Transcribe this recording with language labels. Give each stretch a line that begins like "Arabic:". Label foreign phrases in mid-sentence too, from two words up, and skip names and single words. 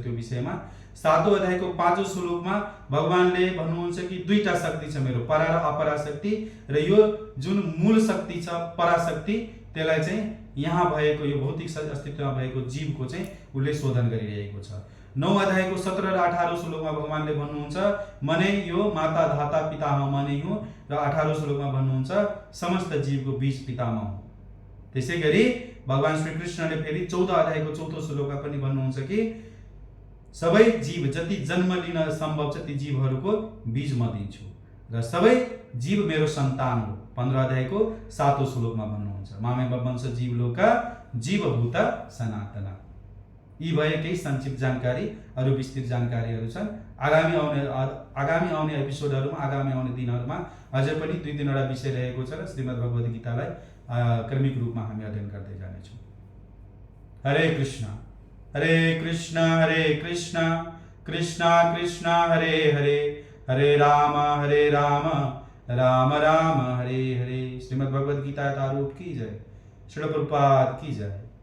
Nepali: त्यो विषयमा 7औं अध्यायको 5औं श्लोकमा भगवानले भन्नुहुन्छ कि 2टा शक्ति छ मेरो, परा र अपरा शक्ति, र यो जुन मूल शक्ति छ पराशक्ति त्यसलाई चाहिँ यहाँ भएको यो भौतिक अस्तित्वमा भएको जीवको चाहिँ उसले शोधन गरिरहेको छ। 9 अध्यायको 17 र 18 श्लोकमा भगवानले भन्नुहुन्छ म नै यो माता धाता पितामह म नै हुँ, र 18 श्लोकमा भन्नुहुन्छ समस्त जीवको बीज पितामह हुँ। त्यसैगरी भगवान श्री कृष्णले फेरि 14 अध्यायको 4औं श्लोकमा पनि भन्नुहुन्छ कि सबै जीव जति जन्म लिन सम्भव छ ती जीवहरूको बीज म दिन्छु र सबै जीव मेरो सन्तान हो। 15 अध्यायको 7औं श्लोकमा भन्नुहुन्छ
Sanskrit: मामेव वंश जीवलोका जीवभूत सनातन।
Nepali: यी भए केही संक्षिप्त जानकारी, अरु विस्तृत जानकारीहरू छन्। आगामी आउने एपिसोडहरुमा, आगामी आउने दिनहरुमा अझै पनि 2-3 वटा विषय रहेको छ र श्रीमद् भगवत गीतालाई क्रमिक रूपमा हामी अध्ययन गर्दै जानेछौँ।
Sanskrit: हरे कृष्णा हरे कृष्णा कृष्णा कृष्णा हरे हरे हरे राम राम राम हरे हरे।
Hindi: श्रीमद् भगवद गीता यथारूप की जय। श्रील प्रभुपाद की जय।